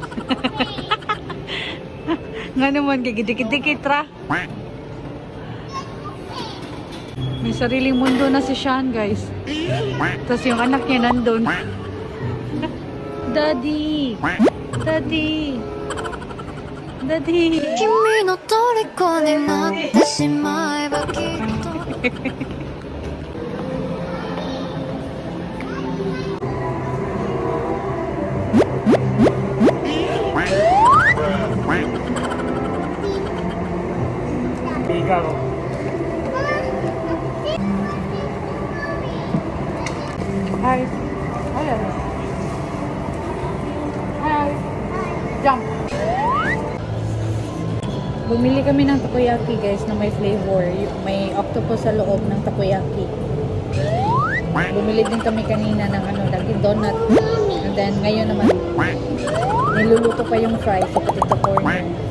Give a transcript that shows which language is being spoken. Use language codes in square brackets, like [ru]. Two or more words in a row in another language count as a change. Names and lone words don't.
[tl] Nga naman, kagidikit-dikit ra. May sariling mundo na si Sean, guys. Tapos yung anak niya nandun. Daddy! Daddy! Daddy! [ja] 君の虜になってしまえばきっと [tl] Ikaw. Hi! Hi! Hi! Jump! Bumili kami ng takoyaki guys na may flavor. May octopus sa loob ng takoyaki. Bumili din kami kanina ng lagi donut. And then ngayon naman niluluto pa yung fries sa potato corner.